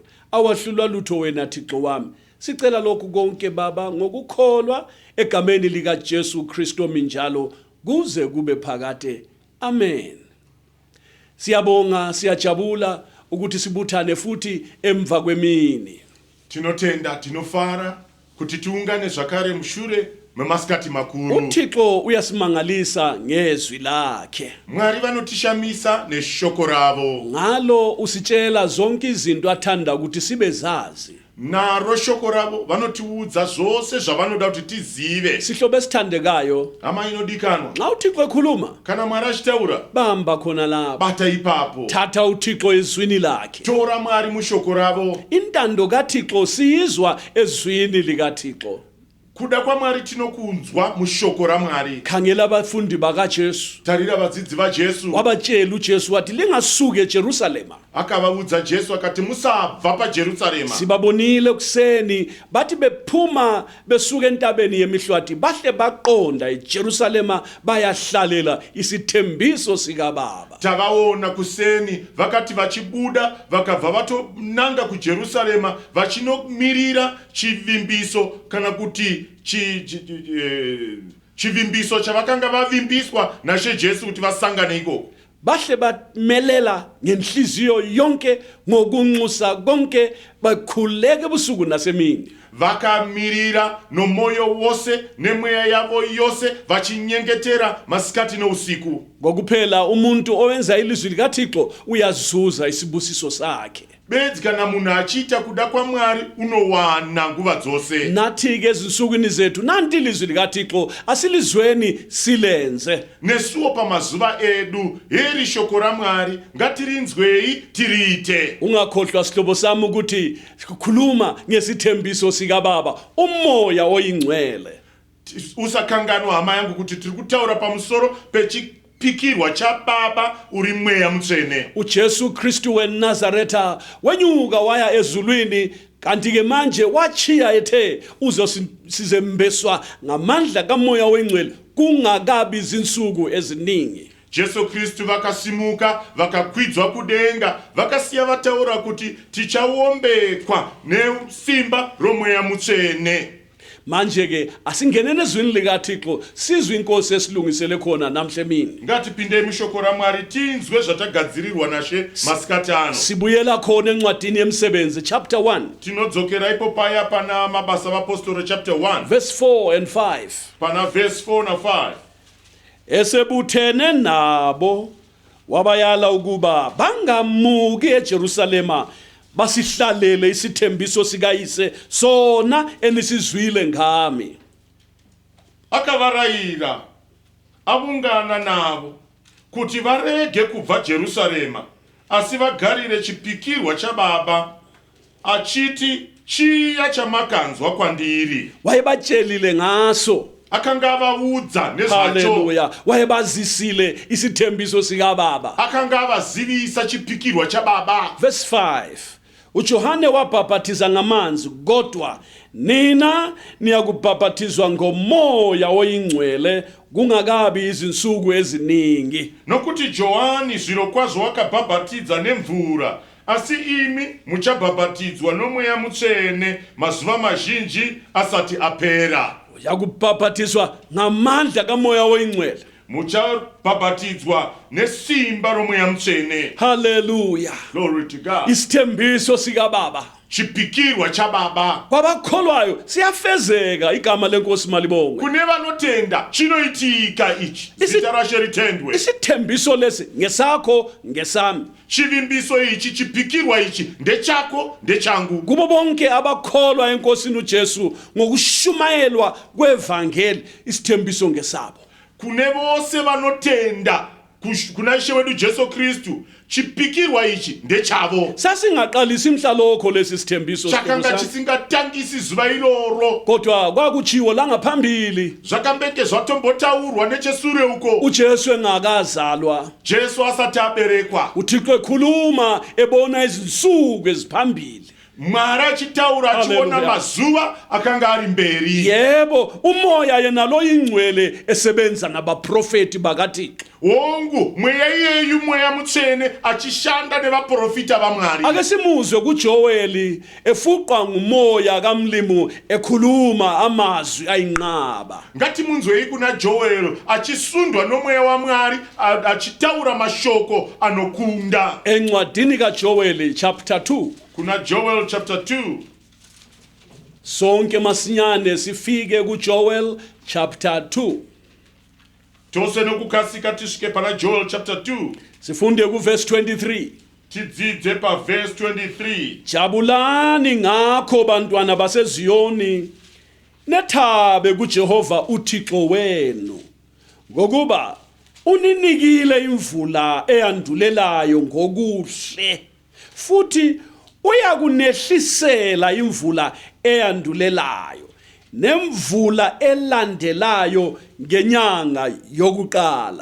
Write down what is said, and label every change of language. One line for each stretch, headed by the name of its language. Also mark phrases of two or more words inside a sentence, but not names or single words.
North Ndebele: Awahlulwa lutho wena Thixo wami. Sicela lokhu konke Baba ngokukholwa egameni lika Jesu Kristo minjalo kuze kube phakade. Amen. Siyabonga, siyajabula ukuthi sibuthane futhi emva kwemini.
Shona: Tinotenda, tinofara kuti tiungane zvakare mushure memasikati makuru.
North Ndebele: uThixo uyasimangalisa ngezwi lakhe.
Shona: Mwari vanotishamisa neshoko ravo.
North Ndebele: Ngalo usitshela zonke izinto athanda ukuthi sibe zazi.
Shona: Naro shoko ravo vanotiudza zvose zvavanoda kuti tizive.
North Ndebele: Sihlobo esithandekayo,
Shona: Hama inodikanwa,
North Ndebele: nxa uThixo ekhuluma,
Shona: kana Mwari achitaura,
North Ndebele: bamba khona lapho.
Shona: bata ipapo.
North Ndebele: Thatha uThixo ezwini lakhe.
Shona: Tora Mwari mushoko ravo.
North Ndebele: Intando kaThixo siyizwa ezwini likaThixo.
Shona: Kuda kwaMwari tinokunzwa mushoko raMwari.
North Ndebele: Khangela abafundi bakaJesu.
Shona: Tarira vadzidzi vaJesu.
North Ndebele: Wabatshela uJesu wathi lingasuke eJerusalema.
Shona: Akavaudza Jesu akati musabva paJerusarema.
North Ndebele: Sibabonile kuseni bathi bephuma besuka entabeni yemihlwathi bahle baqonda eJerusalema bayahlalela isithembiso sika Baba.
Shona: Tavaona kuseni vakati vachibuda vakabva vatonanga kuJerusarema vachinomirira chivimbiso kana kuti chivimbiso chavakanga vavimbiswa naShe Jesu kuti vasangane ikoko.
North Ndebele: Bahle bamelela ngenhliziyo yonke ngokunxusa konke bakhuleke ebusuku nasemini.
Shona: Vakamirira nomoyo wose nemweya yavo yose vachinyengetera masikati nousiku.
North Ndebele: Ngokuphela umuntu owenza ilizwi likaThixo uyazuza isibusiso sakhe.
Shona: Bedzi kana munhu achiita kuda kwaMwari unowana nguva dzose.
North Ndebele: Nathi ke ezinsukwini zethu nanti ilizwi likaThixo asilizweni silenze.
Shona: Nesuwo pamazuva edu heri shoko raMwari ngatirinzwei tiriite.
North Ndebele: Ungakhohlwa sihlobo sami ukuthi sikhuluma ngesithembiso sika Baba, umoya oyingcwele.
Shona: Usakanganwa hama yangu kuti tiri kutaura pamusoro pechipikirwa chaBaba uri mweya mutsvene.
North Ndebele: uJesu Kristu weNazaretha wenyuka waya ezulwini kanti ke manje wachiya ethe uzosizembeswa ngamandla kamoya oyingcwele kungakabi izinsuku eziningi.
Shona: Jesu Kristu vakasimuka vakakwidzwa kudenga vakasiya vataura kuti tichawombekwa nesimba romweya mutsvene.
North Ndebele: Manje ke asingenene ezwini likaThixo sizwe inkosi esilungisele khona namhle emini.
Shona: Ngatipindei mushoko raMwari tinzwe zvatagadzirirwa naShe masikati ano.
North Ndebele: Sibuyela khona encwadini yemisebenzi chapter 1
Shona: Tinodzokera ipo paya pana mabasa vaapostoli chapter 1
English: verse 4 and 5.
Shona: pana verse 4 na 5.
North Ndebele: Esebuthene nabo wabayala ukuba bangamuki eJerusalema basihlalele isithembiso sikayise sona enisizwile ngami.
Shona: Akavarayira avungana navo kuti varege kubva Jerusalema asi vagarire chipikirwa chaBaba achiti chiya chamakanzwa kwandiri.
North Ndebele: Wayebatshelile ngaso.
Shona: Akanga avaudza nezvacho. Hallelujah.
North Ndebele: Wayebazisile isithembiso sika Baba.
Shona: Akanga avazivisa chipikirwa chaBaba. Verse 5.
North Ndebele: uJohane wabhaphathiza ngamanzi kodwa nina niyakubhaphathizwa ngomoya oyingcwele kungakabi izinsuku eziningi.
Shona: Nokuti Johani zvirokwazvo wakabhabhatidza nemvura asi imi muchabhabhatidzwa nomweya mutsvene mazuva mazhinji asati apera.
North Ndebele: Yakubhaphathiswa ngamandla kamoya oyingcwele.
Shona: Muchabhabhatidzwa nesimba romweya mutsvene. Hallelujah.
English: Glory to God.
North Ndebele: Isithembiso sika Baba.
Shona: chipikirwa chababa.
North Ndebele: Kwabakholwayo siyafezeka igama lenkosi malibongwe.
Shona: Kune vanotenda chinoitika ichi. Zita rashe ritendwe.
North Ndebele: Isithembiso lesi ngesakho ngesami.
Shona: Chivimbiso ichi chipikirwa ichi ndechako ndechangu.
North Ndebele: Kubo bonke abakholwa enkosini uJesu ngokushumayelwa kwevangeli isithembiso ngesabo.
Shona: Kune vose vanotenda kuna Ishe wedu Jesu Kristu chipikirwa ichi ndechavo.
North Ndebele: Sasingaqalisa imhlalokho lesi sithembiso
Shona: chakanga chisingatangisi zuva iloro,
North Ndebele: kodwa kwakuchiwo la ngaphambili
Shona: zvakambenge zvatombotaurwa nechesure uko
North Ndebele: uJesu engakazalwa.
Shona: Jesu asati aberekwa.
North Ndebele: uThixo ekhuluma ebona izinsuku eziphambili.
Shona: Mwari achitaura achiona mazuva akanga ari mberi.
North Ndebele: Yebo, umoya yena lo ingcwele esebenza nabaprofeti bakaThixo.
Shona: Wongu mweya iyeyu mweya mutsvene achishanda nevaprofita vaMwari.
North Ndebele: Ake simuzwe kuJoeli efuqwa ngumoya kaMlimu ekhuluma amazwi ayinqaba.
Shona: Ngatimunzwei kuna Joel achisundwa nomweya waMwari achitaura mashoko anokunda.
North Ndebele: Encwadini kaJoeli chapter 2.
Shona: Kuna Joel chapter 2.
North Ndebele: Sonke masinyane sifike kuJoel chapter 2.
Shona: Tose nokukasika tisvike pana Joel chapter 2.
North Ndebele: Sifunde ku verse 23.
Shona: Tidzidze pa verse 23.
North Ndebele: Jabulani ngakho bantwana baseZiyoni, nethabe kuJehova uThixo wenu, ngokuba uninikile imvula eyandulelayo ngokuhle, futhi uyakunehlisela imvula eyandulelayo nemvula elandelayo ngenyanga yokuqala.